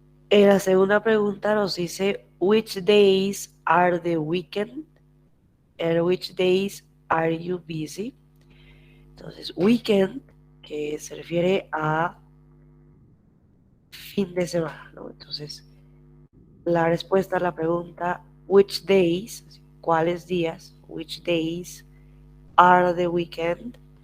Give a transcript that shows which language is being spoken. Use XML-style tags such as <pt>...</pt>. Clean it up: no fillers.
<es>En la segunda pregunta nos dice</es> <en>which days are the weekend and which days are you busy.</en> <es>Entonces weekend, que se refiere a fin de semana, ¿no? Entonces la respuesta a la pregunta which days, ¿cuáles días?</es> <en>Which days are the weekend?</en>